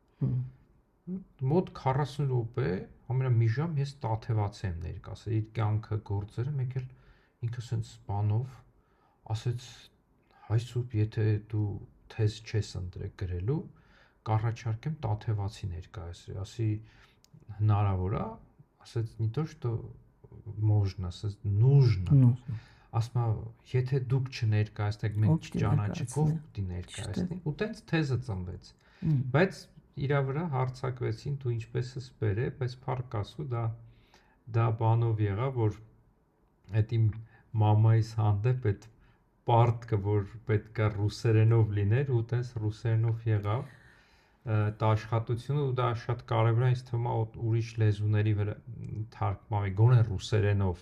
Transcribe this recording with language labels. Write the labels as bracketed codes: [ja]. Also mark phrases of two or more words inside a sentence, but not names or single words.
[hy] Մոտ 40 րոպե, ամենա մի ժամ ես Տաթևաց եմ ներկասել, իր կյանքը, գործերը, մեկ էլ ինքը սենց բանով ասեց հայ սուրբ, եթե դու թեզ չես ընտրել գրելու, կառաջարկեմ Տաթևացի ներկայացրի, ասի հնարավոր է, ասեց [ru] не то что можно, [hy] ասեց нужно։ Ասма, եթե դուք չներկայացնեք, մենք չճանաչենք, ով պիտի ներկայացնի, ու տենց թեզը ծնվեց։ Բայց իրա վրա հարցակվեցին, դու ինչպես ես բերե, բայց փառք Աստծո դա բանով եղավ, որ այդ իմ մամայիս հանդեպ այդ պարտքը, որ պետք է ռուսերենով լիներ, ու տենց ռուսերենով եղավ այդ աշխատությունը, ու դա շատ կարևոր է, ինձ թվում է ուրիշ լեզուների վրա թարգմանվի, գոնե ռուսերենով։